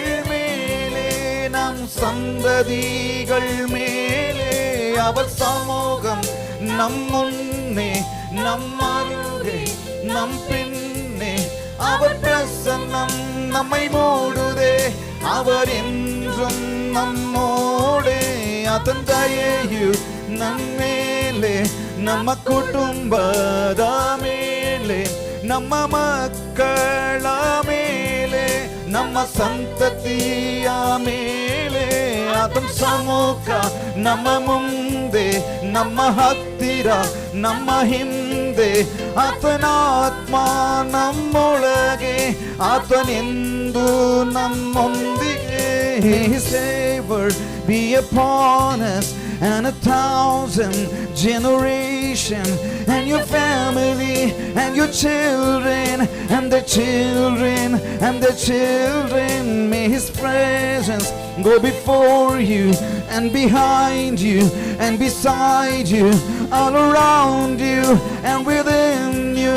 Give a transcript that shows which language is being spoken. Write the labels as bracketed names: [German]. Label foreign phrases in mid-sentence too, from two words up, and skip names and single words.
[Tamil] மேலே, நம் சந்ததிகள் மேலே, அவர் சமூகம் நம் முன்னே, நம் அருகே, நம் பின்னே, அவர் பிரசன்னம் நம்மை மூடுதே, அவர் என்றும் நம்மோடே, அதன் தயவு நம்மேலே, நம்ம குடும்பದ [Kannada] ಮೇಲೆ, ನಮ್ಮ ಮಕ್ಕಳ ಮೇಲೆ, ನಮ್ಮ ಸಂತತಿಯ ಮೇಲೆ, ಆತನ ಸಮ್ಮುಖ ನಮ್ಮ ಮುಂದೆ, ನಮ್ಮ ಹತ್ತಿರ ನಮ್ಮ ಹಿಂದೆ, ಆತನ ಆತ್ಮ ನಮ್ಮೊಳಗೆ, ಆತನೆಂದು ನಮ್ಮೊಂದಿಗೆ. [English] His favor be upon us and 1,000 generations, and your family and your children and their children and their children. May His presence go before you and behind you and beside you, all around you and within you.